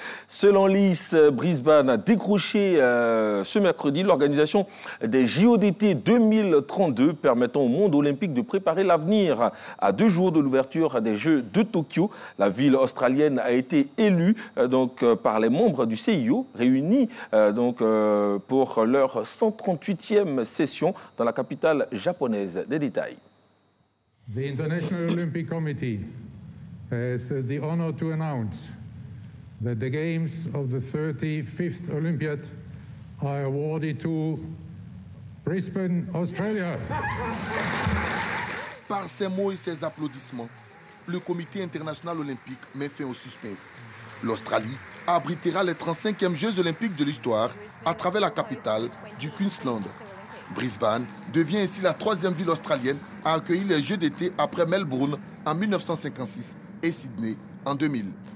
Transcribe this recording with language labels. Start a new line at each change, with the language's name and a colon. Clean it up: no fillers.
French: Selon l'IS, Brisbane a décroché ce mercredi l'organisation des JODT 2032 permettant au monde olympique de préparer l'avenir. À 2 jours de l'ouverture des Jeux de Tokyo, la ville australienne a été élue par les membres du CIO réunis pour leur 138e session dans la capitale japonaise. Des détails.
English: The International Olympic Committee has the honor to announce that the games of the 35th Olympiad are awarded to Brisbane, Australia.
French: Par ces mots et ces applaudissements, le Comité international olympique met fin au suspense. L'Australie abritera les 35e Jeux olympiques de l'histoire à travers la capitale du Queensland. Brisbane devient ainsi la 3e ville australienne à accueillir les Jeux d'été après Melbourne en 1956 et Sydney en 2000.